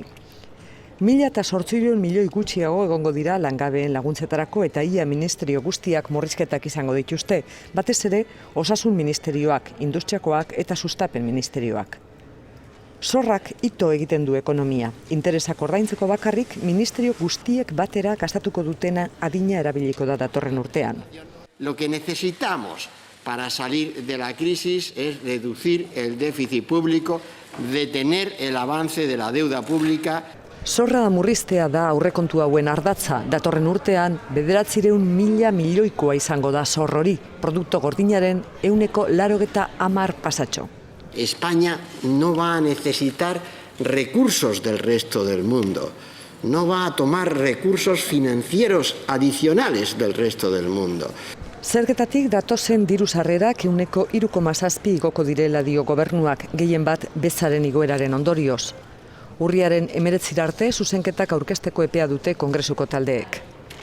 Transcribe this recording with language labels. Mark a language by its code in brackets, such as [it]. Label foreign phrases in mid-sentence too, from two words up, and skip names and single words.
[eu] 1.800 milioi gutxiago egongo dira langabeen laguntzetarako eta ia ministerio guztiak murrizketak izango dituzte, batez ere Osasun Ministerioak, Industriakoak eta Sustapen Ministerioak. Zorrak ito egiten du ekonomia. Interesak ordaintzeko bakarrik ministerio guztiek batera gastatuko dutena adina erabiliko da datorren urtean. [es] Lo que necesitamos para salir de la crisis es reducir el déficit público, detener el avance de la deuda pública. [eu] Zorra murriztea da aurrekontu hauen ardatza. Datorren urtean 900.000 milioikoa izango da zor hori. Produktu gordinaren 180 pasatxo. [es] España no va a necesitar recursos del resto del mundo, no va a tomar recursos financieros adicionales del resto del mundo. [eu] Zergetatik datozen diru sarrerak 3,7 igoko direla dio gobernuak, gehien bat bezaren igoeraren ondorioz. Urriaren 19 arte zuzenketak aurkezteko epea dute Kongresuko taldeek.